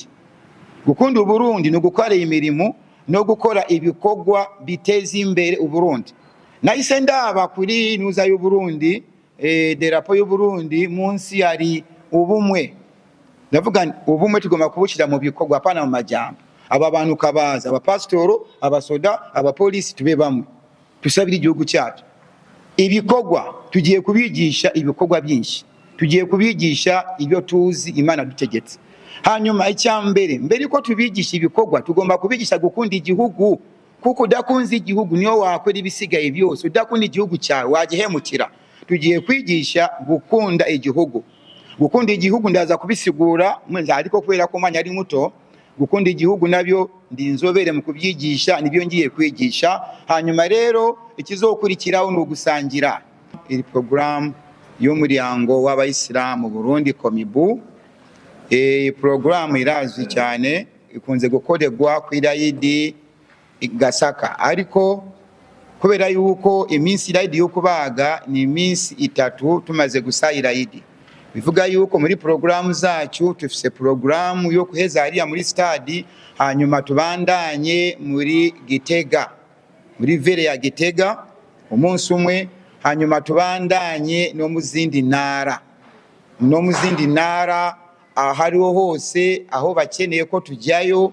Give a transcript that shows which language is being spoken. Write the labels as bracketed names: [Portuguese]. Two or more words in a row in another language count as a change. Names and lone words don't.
[Rundi] Gukunda Uburundi no gukora imirimo no gukora ibikorwa biteza imbere Uburundi. Nahise ndaba kuri nuza y'Uburundi, derapo y'Uburundi munsi yari ubumwe. Ndavuga ubumwe tugomba kubushyira mu bikorwa apana mu majambo. Aba bantu kabaza, abapasitoro, abasoda, abapolisi tube bamwe, tusabire igihugu cyacu. Ibikorwa tugiye kubigisha ibikorwa byinshi, tugiye kubigisha ibyo tuzi Imana dutegetse. Hanyuma icyambere mbere ko tubigisha ibikorwa tugomba kubigisha gukunda igihugu, kuko udakunze igihugu niyo wakora ibisigaye byose. Udakunda igihugu cyawe wagihemukira. Tugiye kwigisha gukunda igihugu. Gukunda igihugu ndaza kubisigura ariko kubera ko manya ari muto, gukunda igihugu nabyo ndi inzobere mu kubyigisha, nibyo ngiye kwigisha. Hanyuma rero ikizokurikiraho no gusangira iri program y'umuryango w'abayisilamu Burundi Komibu. Program irazwi cyane, ikunze gukorerwa ku Irayidi Gasaka, ariko kubera yuko iminsi Irayidi yo kubaga ni iminsi 3 tumaze gusa Irayidi, bivuga yuko muri programu zacu tufise programu yo kuheza hariya muri stadi, hanyuma tubandanye muri Gitega, muri vere ya Gitega umunsi umwe, hanyuma tubandanye no mu zindi ntara ahariho hose aho bakeneye ko tujyayo.